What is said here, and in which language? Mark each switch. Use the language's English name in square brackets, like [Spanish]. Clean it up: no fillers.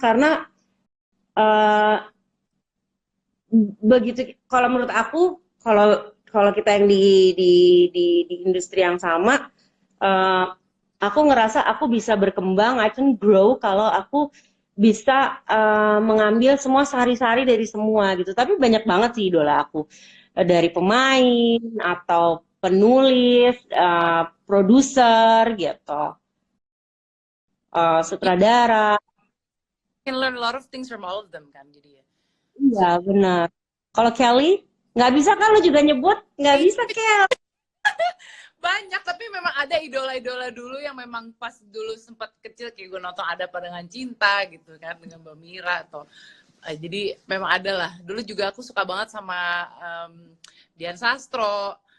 [Indonesian] Karena eh, begitu kalau menurut aku, kalau kalau kita yang di industri yang sama, eh, aku ngerasa aku bisa berkembang, [English] I can grow [Indonesian] kalau aku bisa mengambil semua sari-sari dari semua gitu. Tapi banyak banget sih idola aku. Dari pemain atau penulis, produser gitu, [English] You [Indonesian] sutradara. [English] can learn a lot of things from all of them [Indonesian] kan jadi ya. Iya, benar. Kalau Kelly, nggak bisa kan lu juga nyebut? Nggak bisa, Kel. Banyak, tapi memang ada idola-idola dulu yang memang pas dulu sempat kecil kayak gue nonton Ada Apa Dengan Cinta gitu kan dengan Mbak Mira atau jadi memang ada lah. Dulu juga aku suka banget sama Dian Sastro.